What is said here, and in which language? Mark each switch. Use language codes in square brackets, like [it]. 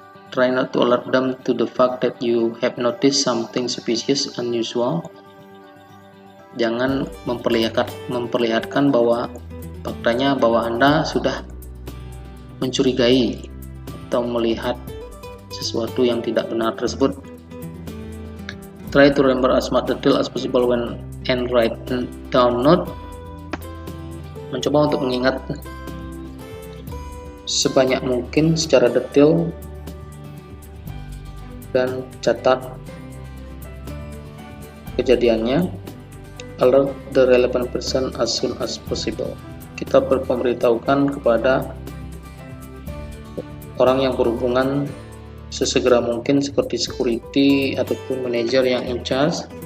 [en] Try not to alert them to the fact that you have noticed something suspicious, unusual. [id] Jangan memperlihatkan bahwa faktanya bahwa Anda sudah mencurigai atau melihat sesuatu yang tidak benar tersebut. [en] Try to remember as much detail as possible when and write down note. [id] Mencoba untuk mengingat sebanyak mungkin secara detail dan catat kejadiannya. [en] Alert the relevant person as soon as possible. [id] Kita memberitahukan kepada orang yang berhubungan sesegera mungkin, seperti security ataupun manajer yang [en] in charge.